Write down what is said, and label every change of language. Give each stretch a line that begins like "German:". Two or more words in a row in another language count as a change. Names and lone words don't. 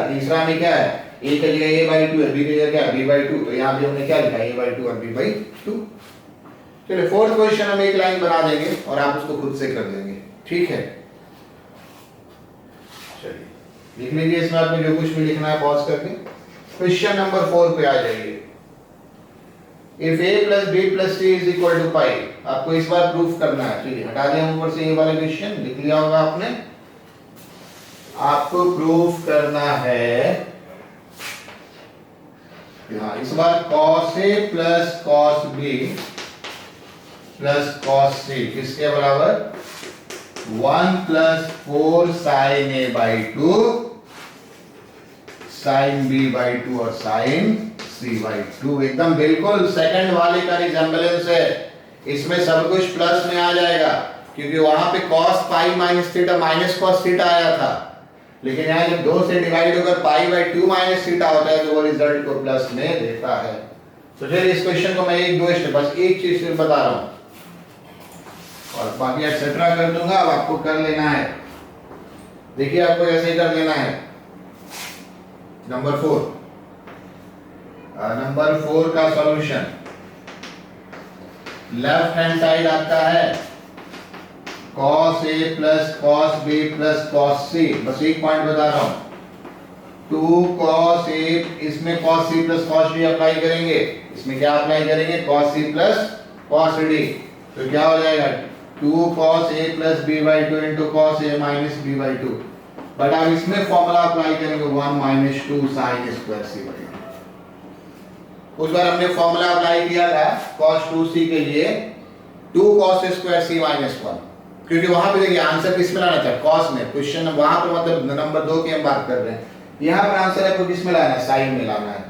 Hindi: तीसरा में क्या है, a की जगह a/2 है, b की जगह क्या है b/2, तो यहाँ पे हमने क्या लिखा है a/2 और b/2। चलिए
English: fourth question
Hindi: हम एक लाइन बना देंगे और आप उसको खुद से कर देंगे, ठीक है। चलिए लिख लीजिए, इसमें आपने जो कुछ भी लिखना है पॉज करके।
English: question number 4
Hindi: पे आ जाइए।
English: If a plus b plus c is equal to pi,
Hindi: आपको इस बार प्रूफ करना है। चलिए हटा दें ऊपर से ये वाला क्वेश्चन, लिख लिया होगा आपने। आपको प्रूफ करना है, हाँ इस बार
English: cos a plus cos b plus cos c
Hindi: किसके बराबर,
English: 1 plus 4 sin a by 2 sin b by 2 और sin c by 2।
Hindi: एकदम बिल्कुल सेकंड वाले का रिजेम्बलेंस है। इसमें सब कुछ प्लस में आ जाएगा क्योंकि वहां पे
English: cos pi minus theta minus cos theta
Hindi: आया था, लेकिन यहाँ जब 2 से डिवाइड होकर
English: pi by 2 minus theta
Hindi: होता है तो वो रिजल्ट को प्लस में देता है। तो चलिए इस क्वेश्चन को मैं एक दो स्टेप बस एक चीज सिर्फ बता रहा हूं और बाकी एक्सेट्रा कर दूंगा, अब आपको कर लेना है। देखिए आपको ऐसे कर लेना है।
English: number 4 का solution, left hand side
Hindi: आपका है
English: cos a plus cos b plus cos c।
Hindi: बस एक पॉइंट बता रहा हूं,
English: 2 cos a,
Hindi: इसमें
English: cos c plus cos d
Hindi: अप्लाई करेंगे, इसमें क्या अप्लाई करेंगे
English: cos c plus cos d,
Hindi: तो क्या हो जाएगा
English: 2 cos a plus b by 2
Hindi: into cos a minus b by 2। बट अब इसमें
English: formula apply
Hindi: करेंगे
English: 1 minus 2 sin square c by 2।
Hindi: उस बार हमने
English: formula apply
Hindi: किया था
English: cos 2c
Hindi: के लिए
English: 2 cos square c minus 1,
Hindi: क्योंकि वहां पे देखिए आंसर किस में लाना था, cos में। क्वेश्चन वहां पर मतलब नंबर 2 की हम बात कर रहे हैं, यहाँ पर आंसर आपको किस में लाना है, साइन में लाना है।